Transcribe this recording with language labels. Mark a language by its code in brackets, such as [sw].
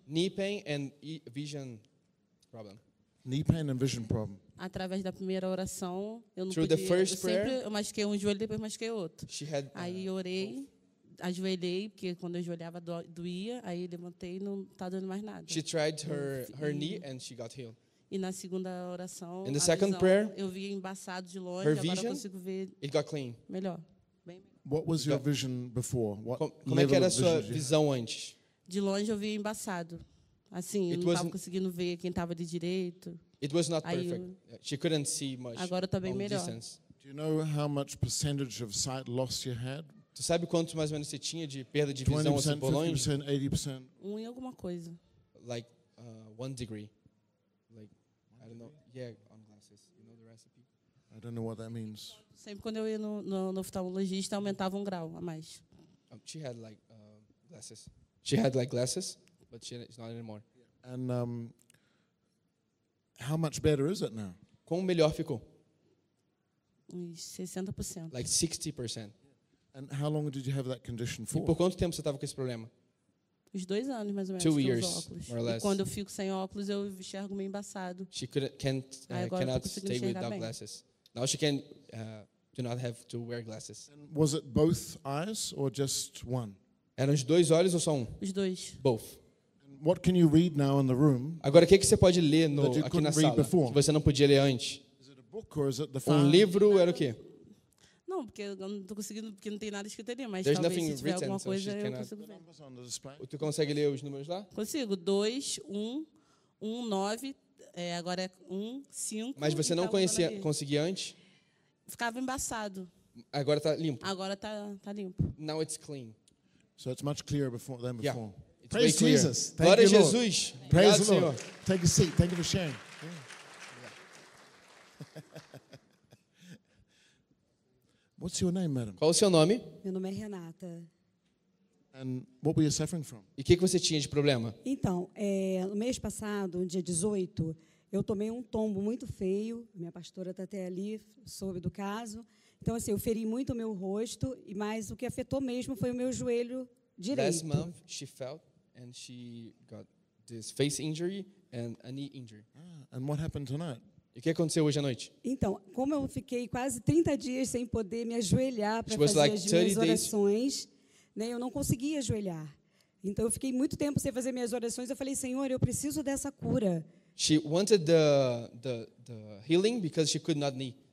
[en] Knee pain and vision problem. Knee pain and vision problem. [pt] Através da primeira oração, eu não podia, eu machuquei um joelho, depois machuquei outro. Aí eu orei, ajoelhei, porque quando eu ajoelhava doía, aí levantei e não tá doendo mais nada. [en] She tried her knee and she got healed. [pt] E na segunda oração, [en] in the second prayer, [pt] eu vi embaçado de longe, agora [en] vision, [pt] eu consigo ver. [en] It got clean. [pt] Melhor. [en] What was your vision before? What [pt] como é que era a sua visão antes? De longe eu vi embaçado. Assim, eu não estava conseguindo ver quem estava de direito. [en] It was not perfect. She couldn't see much. [pt] Agora está bem melhor. [en] Distance. Do you know how much percentage of sight loss you had? [pt] Tu sabe quanto mais ou menos você tinha de perda de visão assim por longe? 20%, 50%, 80%. Em alguma coisa. [en] Like one degree. Like one degree? I don't know. Yeah, on glasses. You know the recipe? I don't know what that means. [pt] Sempre quando eu ia no oftalmologista aumentava um grau a mais. [en] She had like glasses. She had like glasses. But it's not anymore. And how much better is it now? [pt] Quão melhor ficou? 60%. [en] Like 60%. And how long did you have that condition for? [pt] E por quanto tempo você estava com esse problema? Os 2 anos mais ou menos. [en] 2 years, more or less. [pt] E quando eu fico sem óculos, eu enxergo meio embaçado. [en] She cannot stay without glasses. Now she can do not have to wear glasses. And was it both eyes or just one? [pt] Eram os dois olhos ou só um? Os dois. [en] Both. What can you read now in the room? [pt] Agora, o que você pode ler no, aqui na sala que você não podia ler antes? Um livro era o quê? Não, porque eu não estou conseguindo, porque não tem nada escrito ali, mas talvez se tiver written, alguma coisa, eu consigo ver. Tu consegue ler os números lá? Consigo. 2, 1, 1, 9, agora é 1, 5. Mas você não conhecia, conseguia antes? Ficava embaçado. Agora está limpo? Agora está limpo. [en] Now it's clean. So it's much clearer before, than before. Yeah. Praise Jesus. Thank you, Lord. Jesus. Praise the Lord. Take a seat. Thank you for sharing. What's your name, madam? [pt] Qual o seu nome? Meu nome é Renata. [en] And what were you suffering from? [pt] E o que você tinha de problema? Então, no mês passado, dia 18, eu tomei um tombo muito feio. Minha pastora está até ali, soube do caso. Então, assim, eu feri muito o meu rosto, mas o que afetou mesmo foi o meu joelho direito. [en] Last month, she felt and she got this face injury and a knee injury. Ah, and what happened tonight? [pt] E o que aconteceu hoje à noite? Então, como eu fiquei quase 30 dias sem poder me ajoelhar para fazer [en] like [pt] as minhas orações, né, eu não conseguia ajoelhar. Então, eu fiquei muito tempo sem fazer minhas orações. Eu falei, Senhor, eu preciso dessa cura. [en] She wanted the healing because she could not knee.